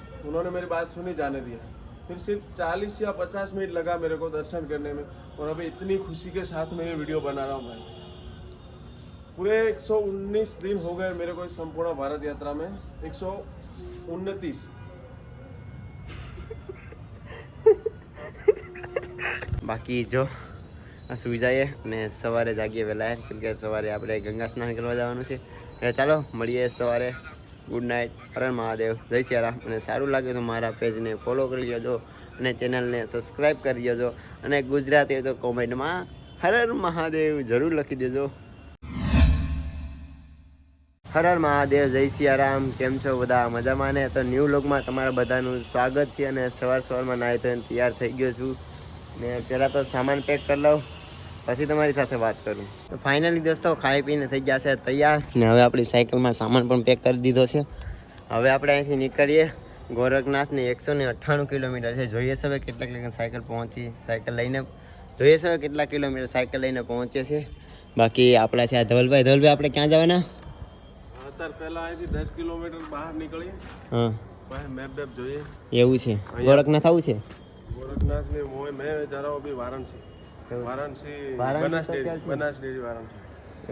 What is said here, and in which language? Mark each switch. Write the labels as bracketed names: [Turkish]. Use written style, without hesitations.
[Hindi] उन्होंने मेरी बात सुनी, जाने दिया। फिर सिर्फ 40 या 50 मिनट लगा मेरे को दर्शन करने में, और अभी इतनी खुशी के साथ में ये वीडियो बना रहा हूँ भाई। पूरे 119 दिन हो गए मेरे को इस संपूर्ण भारत यात्रा में, 129। [Gujarati] બાકી જો આ સુઈ જઈએ અને સવારે જાગીએ વહેલા, કેમ કે સવારે આપણે ગંગા સ્નાન કરવા જવાનું છે। એટલે ચાલો મળીએ સવારે। ગુડ નાઇટ, હર હર મહાદેવ, જય સિયારામ। અને સારું લાગે તો મારા પેજને ફોલો કરી લેજો અને ચેનલને સબસ્ક્રાઈબ કરી લેજો, અને ગુજરાતી હોય તો કોમેન્ટમાં હર હર મહાદેવ જરૂર લખી દેજો। હર હર મહાદેવ, જય સિયારામ। કેમ છો બધા? મજામાં ને? તો ન્યૂ વ્લોગમાં તમારા બધાનું સ્વાગત છે। અને સવારમાં નાહી ધોઈને તૈયાર થઈ ગયો છું, ને પહેલાં તો સામાન પેક કરી લઉં, પછી તમારી સાથે વાત કરું। તો ફાઇનલી દોસ્તો ખાઈ પીને થઈ ગયા છે તૈયાર, ને હવે આપણી સાયકલમાં સામાન પણ પેક કરી દીધો છે। હવે આપણે અહીંથી નીકળીએ ગોરખનાથને। 198 કિલોમીટર છે। જોઈએ છે હવે કેટલા કિલોમીટર સાયકલ લઈને જોઈએ છે હવે કેટલા કિલોમીટર સાયકલ લઈને પહોંચે છે। બાકી આપણા છે આ ધવલભાઈ। ધવલભાઈ આપણે ક્યાં જવાના? અત્યારે પહેલા અહીંથી 10 કિલોમીટર બહાર નીકળીએ, હા પછી મેપ બેપ જોઈએ। એવું છે? ગોરખનાથ આવું છે? [Hindi] गोरखनाथ में वो मैं जा रहा हूँ अभी वाराणसी बनास डेरी वाराणसी।